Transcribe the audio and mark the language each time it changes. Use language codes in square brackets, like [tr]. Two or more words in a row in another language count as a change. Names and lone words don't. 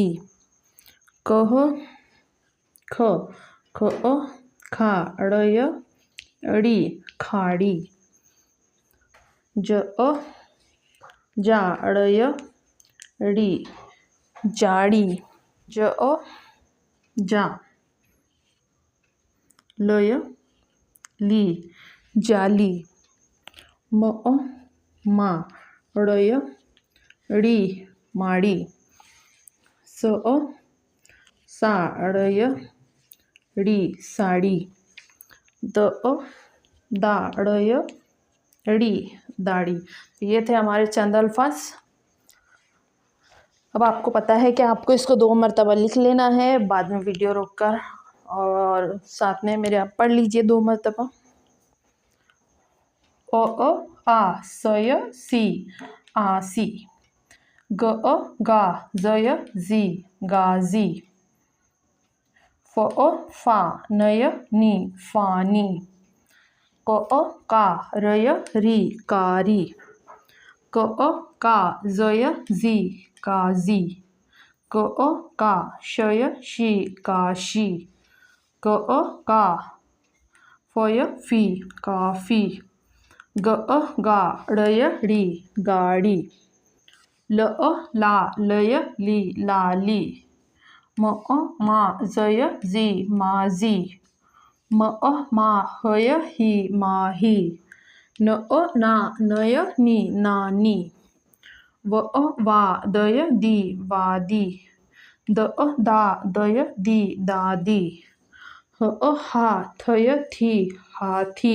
[ur] کہ کھ کھ کھا ڑے ڑی کھاڑی. ج جا ڑے ڑی جاڑی. ج جا لے لی جالی. م ما ڑے ڑی ماڑی. س سا ڑے ڑی ساڑی. د دا ڑے ڑی داڑھی. یہ تھے ہمارے چند الفاظ. اب آپ کو پتا ہے کہ آپ کو اس کو 2 مرتبہ لکھ لینا ہے، بعد میں ویڈیو روک کر، اور ساتھ میں میرے آپ پڑھ لیجیے 2 مرتبہ. ا آ سے سی آسی. گ گا زے زی غازی. ف فا نے نی فانی. ک کا رے ری کاری. ک کا زے زی قاضی. ک کا شے شی کاشی. ک کا فے فی کافی. گ گا ڑے ڑی گاڑی. ل لا لے لی لالی. م ما زے زی ماضی. م ما ہے ہی ماہی. ن نا نے نی نانی. و وا دے دی وادی. د دا دے دی دادی. ہ ہا تھے تھی ہاتھی.